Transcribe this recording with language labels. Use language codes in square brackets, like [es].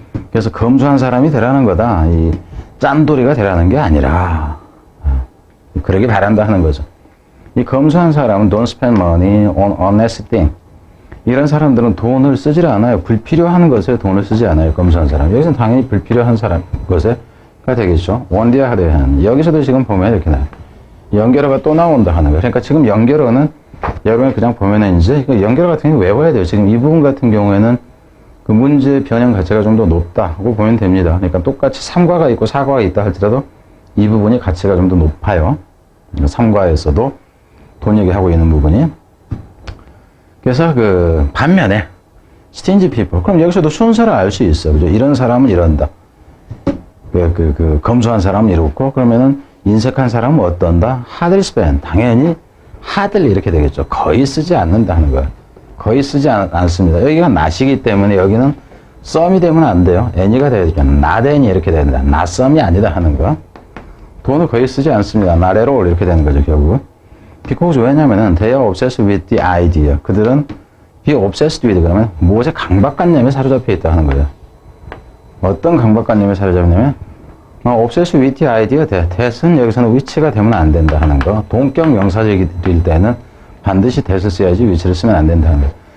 [ko] 그래서 검소한 사람이 되라는 거다. 이 짠돌이가 되라는 게 아니라 그러길 바란다 하는 거죠. 이 검소한 사람은 [en] don't spend money on unnecessary thing. [ko] 이런 사람들은 돈을 쓰질 않아요. 불필요한 것에 돈을 쓰지 않아요. 검소한 사람. 여기서는 당연히 불필요한 것에가 되겠죠. 원디아하대한. 여기서도 지금 보면 이렇게 나와요. 연결어가 또 나온다 하는 거예요. 그러니까 지금 연결어는 여러분이 그냥 보면은 이제 연결어 같은 경우 외워야 돼요. 지금 이 부분 같은 경우에는 그 문제 변형 가치가 좀 더 높다고 보면 됩니다. 그러니까 똑같이 3과가 있고 4과가 있다 할지라도 이 부분이 가치가 좀 더 높아요. 3과에서도 돈 얘기하고 있는 부분이. 그래서 반면에 [en] stingy people. [ko] 그럼 여기서도 순서를 알 수 있어. 그죠? 이런 사람은 이런다. 검소한 사람은 이렇고, 그러면은 인색한 사람은 어떤다? [en] hardly spend. [ko] 당연히 hardly 이렇게 되겠죠. 거의 쓰지 않는다 하는 거야. 거의 쓰지 않습니다. 여기가 not이기 때문에 여기는 some이 되면 안 돼요. any가 돼야 되니까 [en] not any [ko] 이렇게 된다. not some이 아니다 하는 거야. 돈을 거의 쓰지 않습니다. [en] not at all [ko] 이렇게 되는 거죠, 결국은. [en] because [ko] 왜냐면은 [en] they are obsessed with the idea. [ko] 그들은 [en] be obsessed with [ko] 그러면 무엇에 강박관념에 사로잡혀 있다 하는 거예요. 어떤 강박관념에 사로잡냐면 [en] obsessed with the idea that [ko] 은 여기서는 which가 되면 안 된다 하는 거. 동격 명사적일 때는 반드시 that을 써야지 which를 쓰면 안 된다는 거예요.